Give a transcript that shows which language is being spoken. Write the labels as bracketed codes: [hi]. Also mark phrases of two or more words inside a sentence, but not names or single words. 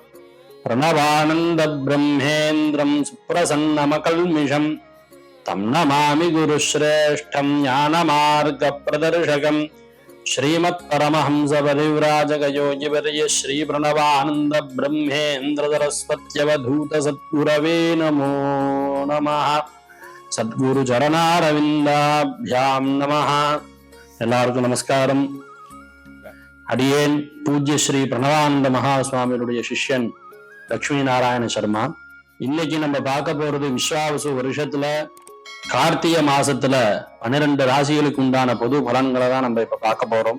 [sa] प्रणवानन्दब्रह्मेन्द्रं सुप्रसन्नमकल्मिषं तं नमामि गुरुश्रेष्ठं ज्ञानमार्गप्रदर्शकं श्रीमत्परमहंसपरिव्राजकयोगिवर्य श्रीप्रणवानन्दब्रह्मेन्द्रसरस्वत्यवधूतसद्गुरवे नमो नमः। सद्गुरुचरणारविन्दाभ्याम् नमः. [ta] எல்லாருக்கும் நமஸ்காரம். அடியேன் பூஜ்ய ஸ்ரீ பிரணவானந்த மகா சுவாமியுடைய சிஷ்யன் லட்சுமி நாராயண சர்மா. இன்னைக்கு நம்ம பார்க்க போறது விஸ்வாவசு வருஷத்துல கார்த்திகை மாசத்துல 12 ராசிகளுக்கு உண்டான பொது பலன்களை தான் நம்ம இப்ப பார்க்க போறோம்.